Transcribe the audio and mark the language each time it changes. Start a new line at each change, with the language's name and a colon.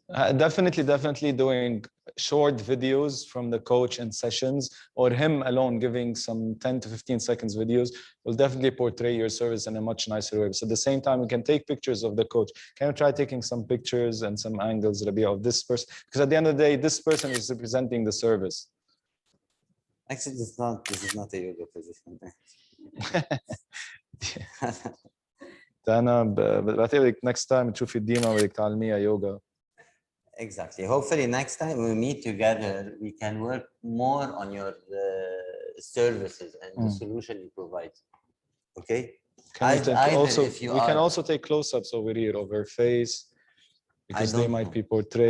English: Definitely doing short videos from the coach and sessions, or him alone giving some 10 to 15 seconds videos will definitely portray your service in a much nicer way. So at the same time, we can take pictures of the coach. Can you try taking some pictures and some angles, Rabia, of this person? Because at the end of the day, this person is representing the service. Actually, this is not a yoga position.
Arabic: أنا بعتقد
English: next time
Arabic: تشوفي ديما بدك تعلميها yoga.
English: Exactly. Hopefully next time we meet together, we can work more on your services and the solution you provide. Okay. We can also take close-ups over here of her face because they might be portrayed.